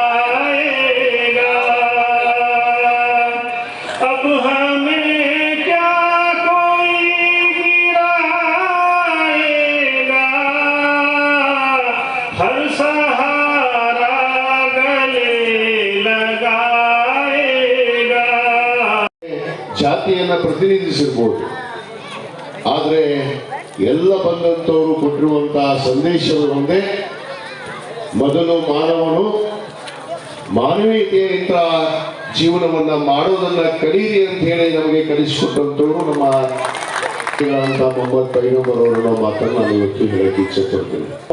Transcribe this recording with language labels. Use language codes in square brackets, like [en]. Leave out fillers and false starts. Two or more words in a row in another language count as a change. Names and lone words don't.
[hi] अब हमें क्या कोई गिराएगा, हर सहारा गले लगाएगा। [kn] ಜಾತಿಯನ್ನು ಪ್ರತಿನಿಧಿಸಿರಬಹುದು, ಆದರೆ ಎಲ್ಲ ಬಂದಂತವರು ಕೊಟ್ಟಿರುವಂತಹ ಸಂದೇಶವು ಒಂದೇ, ಮೊದಲು ಮಾನವನು ಮಾನವೀಯತೆಯಿಂದ ಜೀವನವನ್ನ ಮಾಡೋದನ್ನ ಕಲೀರಿ ಅಂತ ಹೇಳಿ ನಮಗೆ ಕಲಿಸಿಕೊಟ್ಟಂತವರು ನಮ್ಮ ಮೊಹಮ್ಮದ್ ಪೈಗಂಬರ್ ಅವರ ಮಾತನ್ನು ನಾನು ಇವತ್ತು ಹೇಳಕ್ಕೆ ಇಚ್ಛೆ ಪಡ್ತೇನೆ.